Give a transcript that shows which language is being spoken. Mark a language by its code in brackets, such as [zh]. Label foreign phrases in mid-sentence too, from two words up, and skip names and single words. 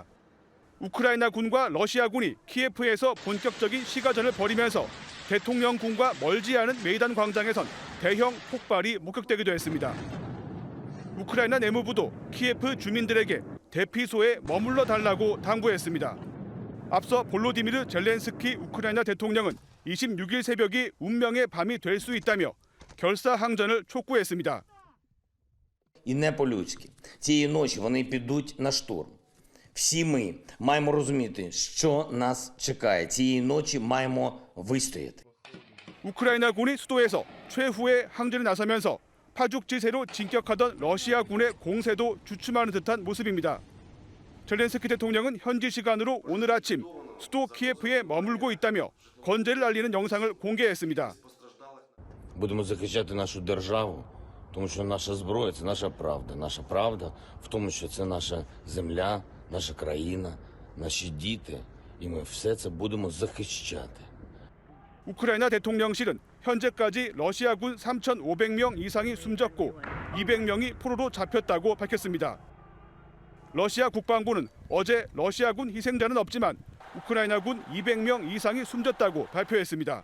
[ko] 우크라이나 군과 러시아군이 키예프에서 본격적인 시가전을 벌이면서 대통령궁과 멀지 않은 메이단 광장에선 대형 폭발이 목격되기도 했습니다. 우크라이나 내무부도 키예프 주민들에게 대피소에 머물러 달라고 당부했습니다. 앞서 볼로디미르 젤렌스키 우크라이나 대통령은 26일 새벽이 운명의 밤이 될 수 있다며 결사항전을 촉구했습니다. [uk] І не по-людськи. Цієї ночі вони підуть на штурм. Всі ми маємо розуміти, що нас чекає. Цієї ночі маємо вистояти. [ko] 우크라이나군이 수도에서 최후의 항전에 나서면서 파죽지세로 진격하던 러시아군의 공세도 주춤하는 듯한 모습입니다. 젤렌스키 대통령은 현지 시간으로 오늘 아침 수도 키예프에 머물고 있다며 건재를 알리는 영상을 공개했습니다. [uk] Будемо захищати нашу державу, тому що наша зброя – це наша правда. Наша правда в тому, що це наша земля, наша країна, наші діти. І ми все це будемо захищати. [ko] 우크라이나 대통령실은 현재까지 러시아군 3,500명 이상이 숨졌고 200명이 포로로 잡혔다고 밝혔습니다. 러시아 국방부는 어제 러시아군 희생자는 없지만 우크라이나군 200명 이상이 숨졌다고 발표했습니다.